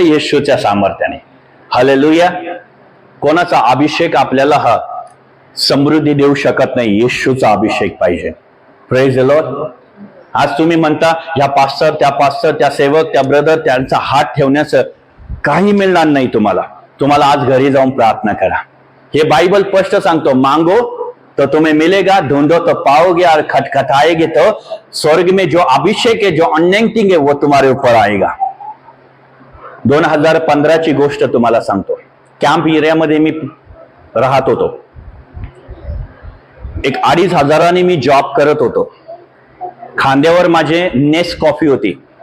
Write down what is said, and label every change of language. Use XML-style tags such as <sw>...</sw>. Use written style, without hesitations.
<mr>येशूच्या सामर्थ्याने. हालेलुया. कोणाचा अभिषेक आपल्याला हा समृद्धी देऊ शकत नाही? येशूचा अभिषेक पाहिजे.</mr> <en>Praise the lord.</en> <mr>आज तुम्ही म्हणता या पास्टर, त्या सेवक, त्या ब्रदर, त्यांचा हात ठेवण्याचं काही मिळणार नाही तुम्हाला आज घरी जाऊन प्रार्थना करा. हे बाइबल स्पष्ट सांगतो,</mr> <hi>मांगो तो तुम्हें मिलेगा, ढूंढो तो पाओगे, और खटखटाएगे तो स्वर्ग में जो अभिषेक है, जो अनॉइंटिंग है, वो तुम्हारे ऊपर आएगा.</hi> <mr>2015 ची गोष्ट तुम्हाला सांगतो. कॅम्प एरियामध्ये मी राहत होतो. एक 2,500 मी जॉब करत होतो. खांद्यावर माझे नेस कॉफी होती.</mr>